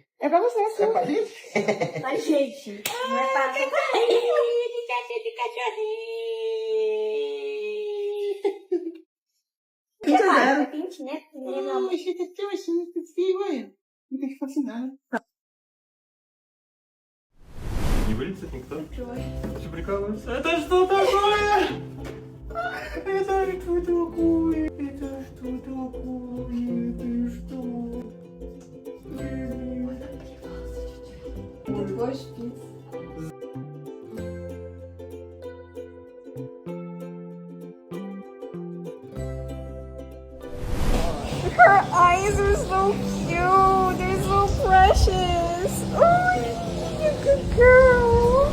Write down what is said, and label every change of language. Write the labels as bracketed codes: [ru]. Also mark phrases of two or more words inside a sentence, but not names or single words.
[pt] É pra você, assim. É pra gente? Ai, gente. Não é pra de cachorrinho. É quente, né? Não, achei que tinha assim, fio, ué. Não tem que fascinar. [ru] Не вылезет никто? Ты что, прикалываешься? Это что такое? Это что такое? Это что такое? Ты что? Твой шпиц. [en] Her eyes are so cute. They're so precious. Oh, you good girl.